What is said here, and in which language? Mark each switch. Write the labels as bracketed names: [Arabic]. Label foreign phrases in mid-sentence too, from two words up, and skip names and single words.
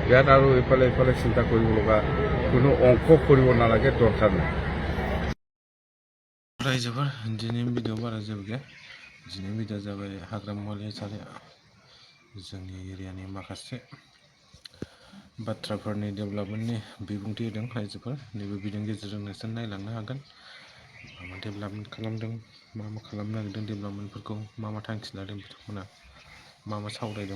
[Assamese] ইয়াত আৰু এইফালে চিন্তা কৰিব লগা কোনো অংক কৰিব নালাগে, দৰকাৰ নাই। [Bodo] रायजोफोर दिनैनि भिडिअ बारा जेबो गैया। दिनैनि भिडिअ जाबाय हाग्रामायारि हिसाबै जोंनि एरियानि माखासे बाथ्राफोरनि डेभेलपमेन्टनि बिबुंथि होदों रायजोफोर। नैबे भिडिअनि गेजेरजों नोंसोर नायलांनो हागोन मा डेभेलपमेन्ट खालामदों, मा खालामनो नागिरदों, डेभेलपमेन्टफोरखौ मा थांखि लादों बिथांमोना, मा सावरायदों।